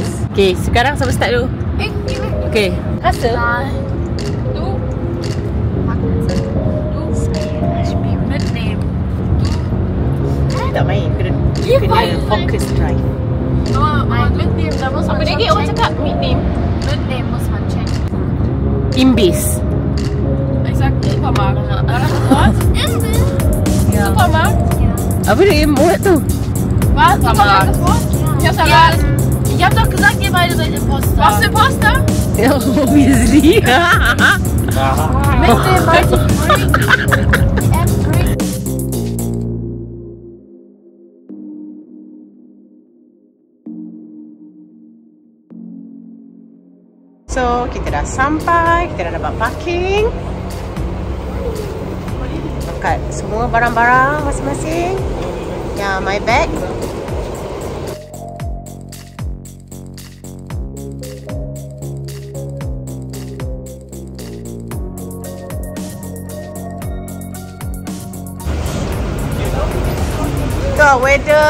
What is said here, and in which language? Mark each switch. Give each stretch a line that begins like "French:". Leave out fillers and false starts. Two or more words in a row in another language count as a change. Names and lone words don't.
Malay: Okay, sekarang siapa start dulu? Okay, rasa tak main, kena
English: focus drive.
Malay: Apa lagi orang cakap
English: mid name? Mid name
Malay: was macam Imbis.
German: Supermarkt. Was? Supermarkt?
Malay: Apa dia muat tu?
German: Was? Supermarkt? Ich hab doch gesagt, ihr beide seid Imposter. Was Imposter? Ja, obviously. Mit dem Break.
Malay: So, kita dah sampai. Kita dah dapat parking. Angkat semua barang-barang masing-masing. Ya,
English: my bag. The weather.